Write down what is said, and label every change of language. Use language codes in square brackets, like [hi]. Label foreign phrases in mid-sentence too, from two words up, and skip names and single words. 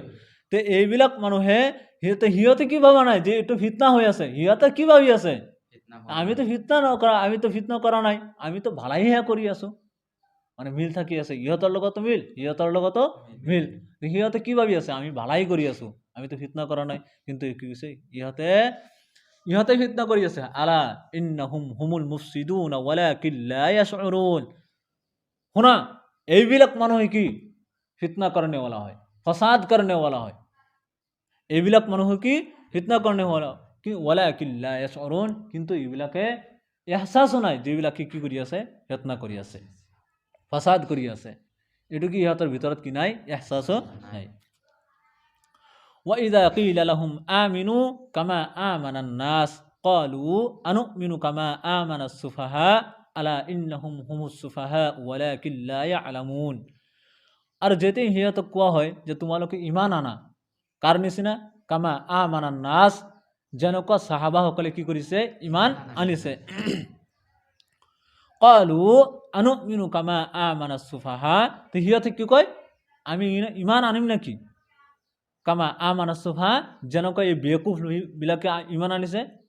[as] তো এইবিলাক মানুহে সিহঁতে কি ভাবা নাই যে এইটো ফিতনা হৈ আছে, সিহঁতে কি ভাবি আছে, আমি তো ফিতনা নকৰা, আমি তো ফিতনা কৰা নাই, আমি তো ভালাইহে কৰি আছো, মানে মিল থাকি আছে, ইহঁতৰ লগতো মিল সিহঁতৰ লগতো মিল। সিহঁতে কি ভাবি আছে, আমি ভালাই কৰি আছো, আমি তো ফিতনা কৰা নাই। কিন্তু কি হৈছে, ইহঁতে ফিতনা কৰি আছে। [ar] ألا إنهم هم المفسدون ولكن لا يشعرون. [as] শুনা, এইবিলাক মানুহ কি ফিতনা কৰণেৱালা হয়, ফসাদ কৰণেৱালা হয়। এইবিলাক মানুহ কি ফিতনা কৰণেৱালা কি [ar] ولكن لا يشعرون, [as] কিন্তু এইবিলাকে এহসাসও নাই যে এইবিলাকে কি কৰি আছে, ফিতনা কৰি আছে, ফসাদ কৰি আছে। এইটো কি ইহঁতৰ ভিতৰত কি নাই, এহসাসও নাই। [ar] وَإِذَا قِيلَ لَهُمْ آمِنُوا كَمَا آمَنَ النَّاسُ قَالُوا أَنُؤْمِنُ كَمَا آمَنَ السُّفَهَاءُ أَلَا إِنَّهُمْ هُمُ السُّفَهَاءُ وَلَكِنْ لَا يَعْلَمُونَ। [as] আর যেতে সিহঁতক কোৱা হয় যে তোমালোকে ইমান আনা, কাৰ নিচিনা, [ar] كما آمن الناس, [as] যেনেকুৱা সাহাবাসকলে কি কৰিছে, ইমান আনিছে। [ar] قالوا أنؤمن كما آمن السفهاء, [as] তো সিহঁতে কি কয়, আমি ইমান আনিম নাকি [ar] كما آمن السفهاء, [as] যেনেকুৱা এই বেকুফ বিলাকে ইমান আনিছে।